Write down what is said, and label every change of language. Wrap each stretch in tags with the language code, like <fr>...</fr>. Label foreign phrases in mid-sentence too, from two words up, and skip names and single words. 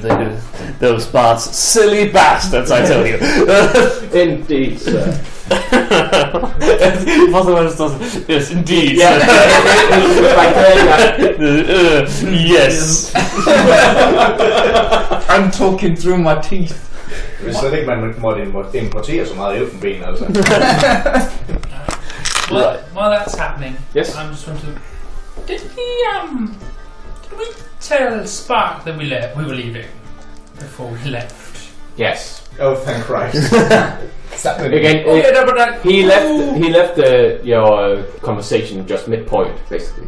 <en>Those bars, silly bastards, I tell you. Indeed, sir. Yes, indeed. Yeah. Yes. I'm talking through my teeth.</en> <da>Hvis slet ikke man måtte importere så meget elfenben, altså.</da> <en>While that's happening, Yes. I'm just want to. Did we tell Spark that we were leaving before we left? Yes. Oh, thank Christ. Again, he left your conversation just midpoint, basically.</en>